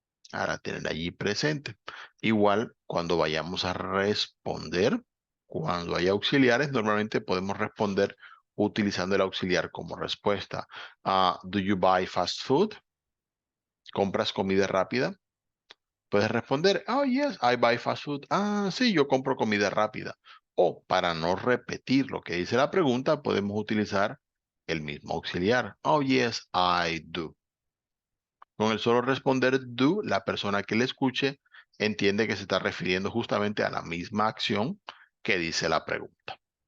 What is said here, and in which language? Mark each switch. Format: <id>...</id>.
<es>Para tener allí presente. Igual, cuando vayamos a responder, cuando hay auxiliares, normalmente podemos responder utilizando el auxiliar como respuesta.</es> <en>Do you buy fast food?</en> <es>¿Compras comida rápida? Puedes responder,</es> <en>oh, yes, I buy fast food.</en> <es>Ah, sí, yo compro comida rápida. O para no repetir lo que dice la pregunta, podemos utilizar el mismo auxiliar.</es> <en>Oh, yes, I do.</en> <es>Con el solo responder do, la persona que le escuche entiende que se está refiriendo justamente a la misma acción que dice la pregunta.</es>